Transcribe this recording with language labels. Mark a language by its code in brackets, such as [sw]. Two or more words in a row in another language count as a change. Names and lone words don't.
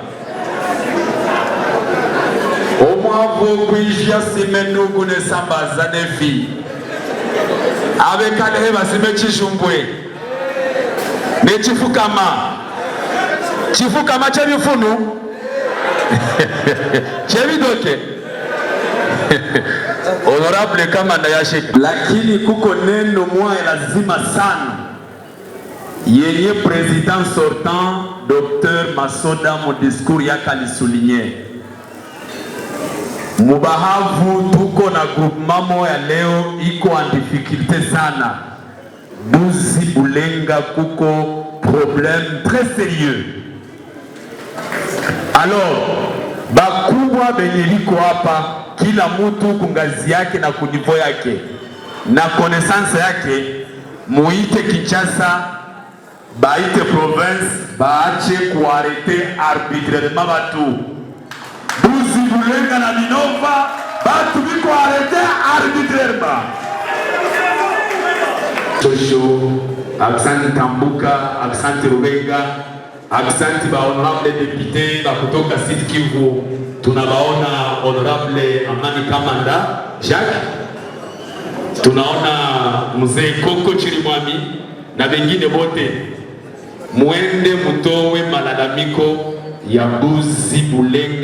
[shr] omwavu kwijya simenugu nesambaza nefi abekalehe basime chishumbwe nechifukama chifukama chebifunu chebidoke honorable kama ndayashika, [sw] lakini kuko neno moja lazima sana yenye president [fr] sortant Dr. [sw] Masoda mu discours yake alisulinye. Mubahavu tuko na groupement moja leo iko [fr] en difficulté [sw] sana. Buzi Bulenga kuko [fr] problème très sérieux. [sw] Alors bakubwa benye liko hapa, kila mtu kungazi yake na kunivo yake na connaissance yake, muite Kinshasa, baite province, baache kuarete arbitrairement batu. Buzi Bulenga na Minova batu biko arete arbitrairement. Shosho, aksanti Tambuka, aksanti Rubenga, aksanti ba [fr] honorable député [sw] ba kutoka Sud Kivu. Tunabaona honorable Amani Kamanda Jacques, tunaona mzee Koko Chirimwami na wengine wote, muende mutowe malalamiko ya Buzi Bulenga.